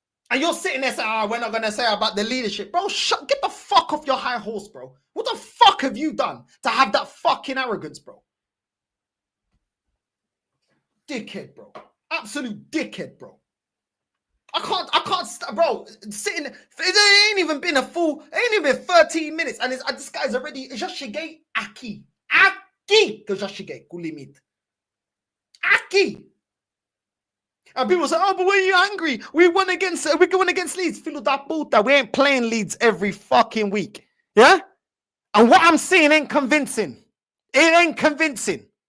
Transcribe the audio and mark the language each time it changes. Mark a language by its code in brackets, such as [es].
[en] And you're sitting there saying, we're not going to say about the leadership. Bro, get the fuck off your high horse, bro. What the fuck have you done to have that fucking arrogance, bro? Dickhead, bro. Absolute dickhead, bro. I can't, bro, sitting, it ain't even been a full, it ain't even been 13 minutes. And this guy's already, [pt] já cheguei aqui. Aqui que eu já cheguei com o limite. Aqui. [en] And people say, oh, but when you're angry, we won against Leeds. [pt] Filho da puta, [en] we ain't playing Leeds every fucking week. Yeah? And what I'm seeing ain't convincing. It ain't convincing.